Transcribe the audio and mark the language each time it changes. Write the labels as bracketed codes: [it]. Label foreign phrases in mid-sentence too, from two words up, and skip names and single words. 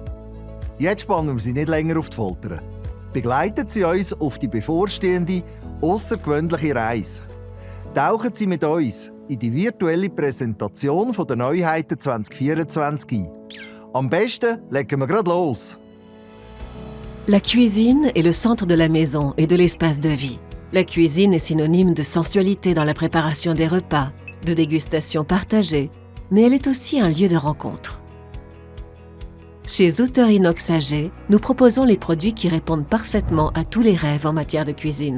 [de] Jetzt spannen wir Sie nicht länger auf die Folter. Begleiten Sie uns auf die bevorstehende, außergewöhnliche Reise. Tauchen Sie mit uns in die virtuelle Präsentation der Neuheiten 2024 ein. Am besten legen wir gerade los. [fr] La cuisine est le centre de la maison et de l'espace de vie. La cuisine est synonyme de sensualité dans la préparation des repas, de dégustation partagée, mais elle est aussi un lieu de rencontre. Chez Suter Inox AG, nous proposons les produits qui répondent parfaitement à tous les rêves en matière de cuisine.